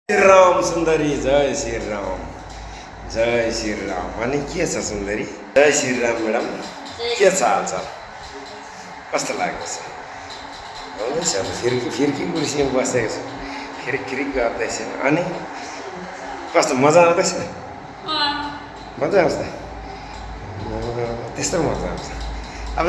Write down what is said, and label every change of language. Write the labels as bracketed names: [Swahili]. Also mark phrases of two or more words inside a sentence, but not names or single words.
[Nepali] राम सुन्दरी [Hindi] जय श्री राम जय श्री राम [Nepali] भने के छ सुन्दरी [Hindi] जय श्री राम [Nepali] म्याडम के छ हालचाल कस्तो लागेको छ आउँदैछ फिर्की कुर्सीमा बसेको छु खिरिक गर्दैछ अनि कस्तो मजा आउँदैछ मजा आउँछ त्यस्तो मजा आउँछ अब